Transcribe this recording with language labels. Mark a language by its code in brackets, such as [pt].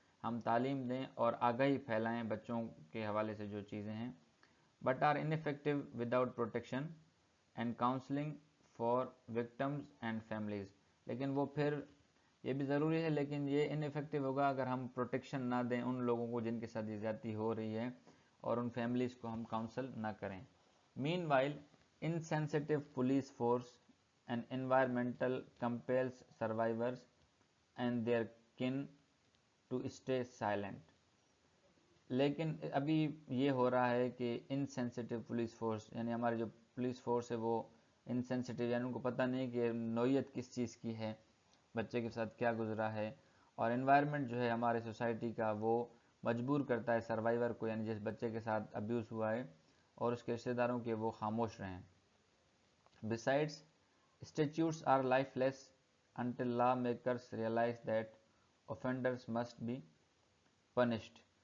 [ur] ہم تعلیم دیں اور آگاہی پھیلائیں بچوں کے حوالے سے جو چیزیں ہیں، [en] But are ineffective without protection and counselling for victims and families. [ur] لیکن وہ پھر یہ بھی ضروری ہے، لیکن یہ انفیکٹو ہوگا اگر ہم پروٹیکشن نہ دیں ان لوگوں کو جن کے ساتھ یہ زیادتی ہو رہی ہے، اور ان فیملیز کو ہم کاؤنسل نہ کریں. [en] Meanwhile insensitive police force and environmental compels survivors and their kin to stay silent. [ur] لیکن ابھی یہ ہو رہا ہے کہ انسینسٹیو پولیس فورس، یعنی ہماری جو پولیس فورس ہے وہ انسینسٹیو، یعنی ان کو پتہ نہیں کہ نوعیت کس چیز کی ہے، بچے کے ساتھ کیا گزرا ہے، اور انوائرمنٹ جو ہے ہمارے سوسائٹی کا وہ مجبور کرتا ہے سروائیور کو، یعنی جس بچے کے ساتھ ابیوز ہوا ہے اور اس کے رشتہ داروں کے، وہ خاموش رہیں. [en] Besides, statutes are lifeless until lawmakers realize that offenders must be punished.